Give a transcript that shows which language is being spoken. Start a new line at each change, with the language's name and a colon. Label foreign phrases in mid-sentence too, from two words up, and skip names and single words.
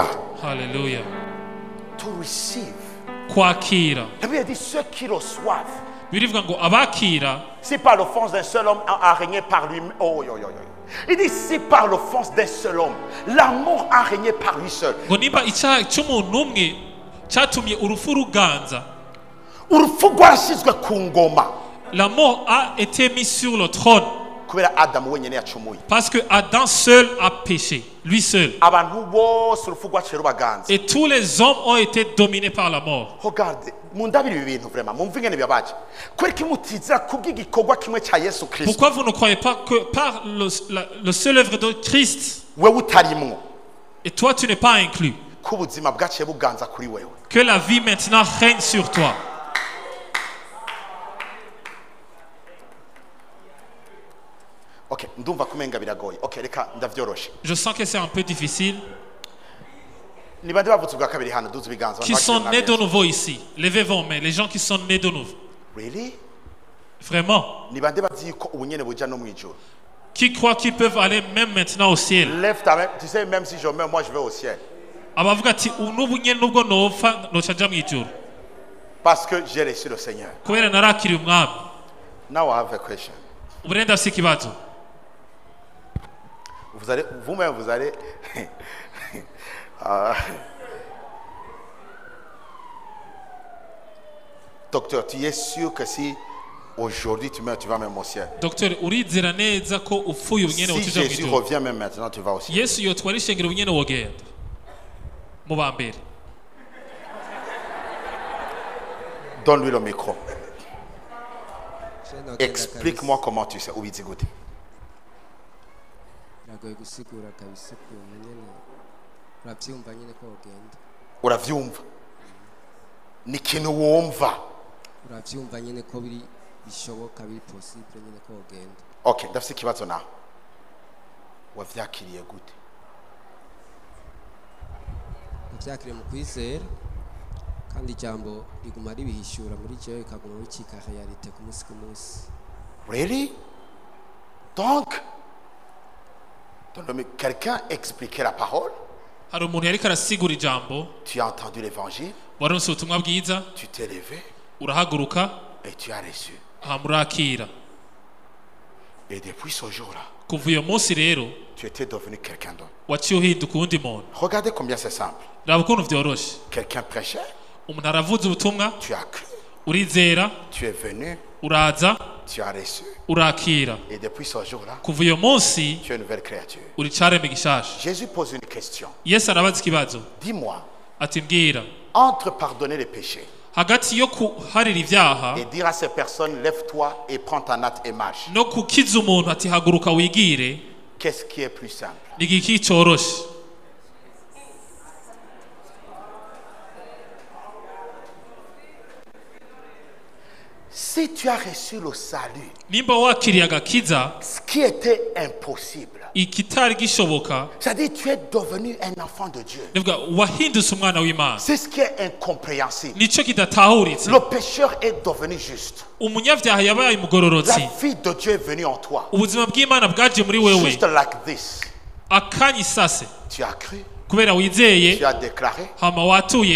English: Hallelujah. To receive.
Rundi: Kwakira.
French: La Bible dit ceux qui reçoivent.
Rundi: Birivuga ngo abakira,
French: Si par l'offense d'un seul homme a régné par lui. Oh, yo, yo, yo. Il dit si par l'offense d'un seul homme, l'amour a régné par lui seul.
Rundi: ngo nimba icyaha cy'umuntu umwe cyatumye urupfu ruganza, Urupfu rwarashyizwe ku ngoma.
French: la mort a été mise sur le trône
Rundi: Kubera Adamu wenyine yacumuye.
French: parce que Adam seul a péché, lui seul.
Rundi: Abantu bose urupfu rwaciye rubaganza.
French: Et tous les hommes ont été dominés par la mort. Regarde,
Rundi: mundabira ibi bintu vraiment. Mumva ingene bibabaje. Kubera ko mutizera kubw'igikorwa kimwe cya Yesu Kristo.
French: Pourquoi vous ne croyez pas que par le seul œuvre de Christ,
Rundi: Wewe utarimwo.
French: et toi tu n'es pas inclus,
Rundi: Ko ubuzima bwaciye buganza kuri wewe.
French: que la vie maintenant règne sur toi?
Rundi: Ok, ndumva kumenga biragoye. Ok, reka ndavyoroshe.
French: Je sens que c'est un peu difficile.
Rundi: Ni bande bavutse bwa kabiri hano duze biganza.
French: Qui sont nés de nouveau ici, levez vos mains, les gens qui sont nés de nouveau.
English: Really?
French: Vraiment.
Rundi: Ni bande bazi ko ubunyene buja no mwijuru.
French: Qui croient qu'ils peuvent aller même maintenant au ciel? Lève ta main. Tu sais, même si je meurs, moi je vais au ciel.
Rundi: Abavuga ati n'ubu nyene nubwo nopfa noca nja mw'ijuru
French: Parce que j'ai reçu le Seigneur.
Rundi: kubera narakiriye umwami.
English: Now I have a question.
Rundi: Ubu rero ndafise ikibazo.
French: Vous allez, vous-même, vous allez. Docteur, tu es sûr que si aujourd'hui tu meurs, tu vas même au ciel. Docteur,
Rundi: urizera neza ko upfuye ubu nyene
French: Si
Rundi: wotuja
French: Jésus
Rundi: mw'ijuru?
French: revient même maintenant, tu vas au ciel.
Rundi: Yesu yotwara ishengero ubu nyene wogenda mu ba mbere.
French: Donne-lui le micro. Explique-moi comment tu sais. Oui, écoute.
Rundi: biragoye gusigura kabisa ukuntu nyene uravyumva nyene ko wogenda Uravyumva. Ni ikintu wumva. uravyumva nyene ko bishoboka biri possible nyene ko wogenda. Okay, ndafise ikibazo nawe. Wavyakiriye gute? Navyakiriye mu kwizera kandi ijambo riguma ribihishura muri jewe ikaguma bicika realite ku munsi ku munsi.
English: Really?
French: Donc, quelqu'un expliquait la parole.
Rundi: Hari umuntu yariko arasigura ijambo,
French: Tu as entendu l'évangile.
Rundi: waronse ubutumwa bwiza,
French: Tu t'es levé
Rundi: urahaguruka,
French: et tu as reçu.
Rundi: hama urakira.
French: Et depuis ce jour-là,
Rundi: Kuva uyo munsi rero
French: tu étais devenu quelqu'un d'autre.
Rundi: waciye uhinduka uwundi muntu.
French: Regardez combien c'est simple.
Rundi: Raba ukuntu vyoroshe.
French: Quelqu'un prêchait,
Rundi: Umuntu aravuze ubutumwa,
French: tu as cru,
Rundi: urizera,
French: tu es venu,
Rundi: uraza,
French: tu as reçu.
Rundi: urakira.
French: Et depuis ce jour-là,
Rundi: Kuva uyo munsi
French: tu es une nouvelle créature.
Rundi: uri caremwe gishasha.
French: Jésus pose une question.
Rundi: Yesu arabaza ikibazo
French: Dis-moi,
Rundi: ati mbwira,
French: entre pardonner les péchés
Rundi: hagati yo kuharira ivyaha
French: et dire à ces personnes, lève-toi et prends ta natte et marche,
Rundi: no kukiza umuntu ati haguruka wigire,
French: qu'est-ce qui est plus simple?
Rundi: ni igiki coroshe?
French: Si tu as reçu le salut,
Rundi: Nimba wakiriye agakiza,
French: ce qui était impossible,
Rundi: ikitari gishoboka,
French: c'est-à-dire tu es devenu un enfant de Dieu.
Rundi: nivuga wahindutse umwana w'Imana.
French: C'est ce qui est incompréhensible.
Rundi: Nico kidatahuritse.
French: Le pécheur est devenu juste.
Rundi: Umunyavyaha yabaye
French: La
Rundi: umugororotsi.
French: vie de Dieu est venue en toi.
Rundi: Ubuzima bw'Imana bwaje muri wewe.
English: Juste like this. Akanya isase.
French: Tu as cru,
Rundi: Kubera wizeye,
French: tu as déclaré,
Rundi: hama watuye,